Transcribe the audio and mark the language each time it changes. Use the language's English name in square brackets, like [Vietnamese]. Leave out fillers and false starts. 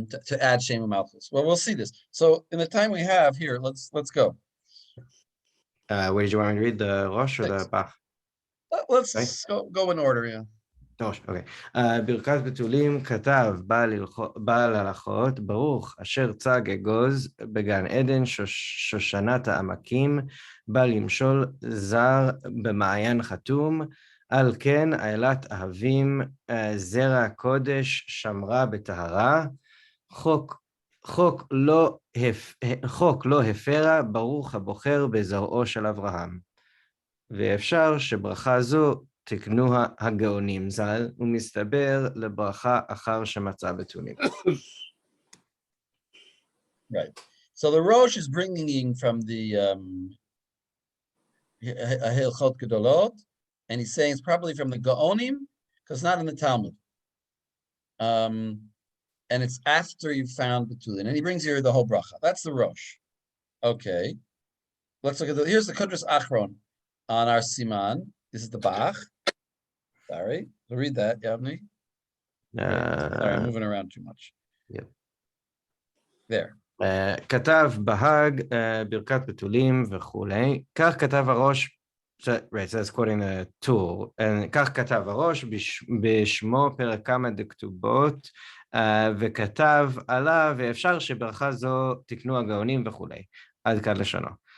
[English] to add Shem Malchus. Well, we'll see this. So in the time we have here, let's go. Where did you want me to read, the Rosh or the Six. Bach? Let's go in order. Yeah. [Hebrew] ראש, אוקיי. ברכת בתולים כתב בעל הלכות, ברוך אשר צג אגוז בגן עדן שושנת העמקים, בא למשול זר במעיין חתום, על כן עילת אהבים זרע הקודש שמרה בטהרה, חוק לא הפרה, ברוך הבוחר בזרעו של אברהם. ואפשר שברכה זו תקנו הגאונים ז"ל, ומסתבר לברכה אחר שמצא בתולים. [English] Right. So the Rosh is bringing from the Hilchot Gedolot, and he's saying it's probably from the Gaonim, because it's not in the Talmud. And it's after you found Betulin. And he brings here the whole bracha. That's the Rosh. Okay. Let's look at here's the Kudras Achron on our Siman. This is the Bach. Sorry. So read that, Yavni. Sorry, I'm moving around too much. Yep. There. [Hebrew] כתב בהג ברכת בתולים וכולי, כך כתב הראש, [English] right, so that's quoting the tool, [Hebrew] כך כתב הראש בשמו פרק כמה דכתובות, וכתב עליו, ואפשר שברכה זו תקנו הגאונים וכולי, עד כאן לשונו.